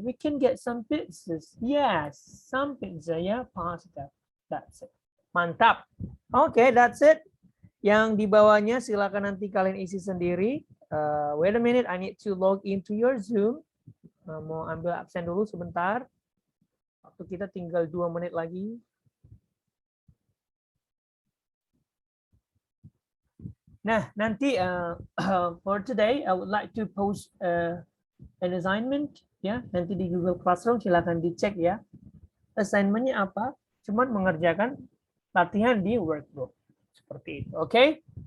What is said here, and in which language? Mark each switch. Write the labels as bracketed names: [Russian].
[English] We can get some pizzas. Yes, some pizza. Yeah, positive. That's it. Mantap. Okay, that's it. [Indonesian] Yang di bawahnya silakan nanti kalian isi sendiri. [English] Wait a minute, I need to log into your Zoom. [Indonesian] Mau ambil absen dulu sebentar. Waktu kita tinggal 2 menit lagi. Nah, nanti [English] for today, I would like to post an assignment. [Indonesian] Ya, nanti di Google Classroom silakan dicek ya. Assignmentnya apa? Cuman mengerjakan latihan di workbook. Seperti itu, oke?